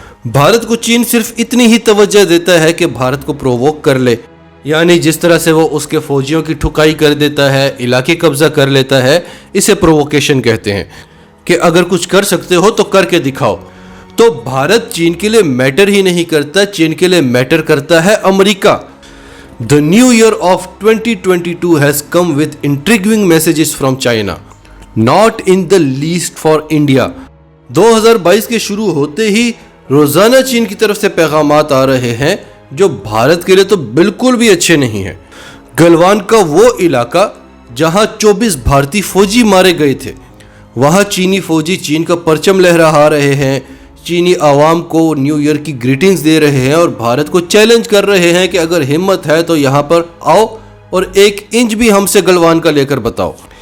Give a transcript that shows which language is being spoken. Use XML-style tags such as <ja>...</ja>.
<ur>بھارت کو چین صرف اتنی ہی توجہ دیتا ہے کہ بھارت کو پرووک کر لے, یعنی جس طرح سے وہ اس کے فوجیوں کی ٹھکائی کر دیتا ہے, علاقے قبضہ کر لیتا ہے, اسے پرووکیشن کہتے ہیں کہ اگر کچھ کر سکتے ہو تو کر کے دکھاؤ. تو بھارت چین کے لیے میٹر ہی نہیں کرتا, چین کے لیے میٹر کرتا ہے امریکہ.</ur> <en>The new year of 2022 has come with intriguing messages from China, not in the least for India.</en> <ur>2022 کے شروع ہوتے ہی روزانہ چین کی طرف سے پیغامات آ رہے ہیں جو بھارت کے لیے تو بالکل بھی اچھے نہیں ہیں. گلوان کا وہ علاقہ جہاں 24 بھارتی فوجی مارے گئے تھے, وہاں چینی فوجی چین کا پرچم لہرا رہے ہیں, چینی عوام کو نیو ایئر کی گریٹنگز دے رہے ہیں, اور بھارت کو چیلنج کر رہے ہیں کہ اگر ہمت ہے تو یہاں پر آؤ اور 1 انچ بھی ہم سے گلوان کا لے کر بتاؤ.</ur>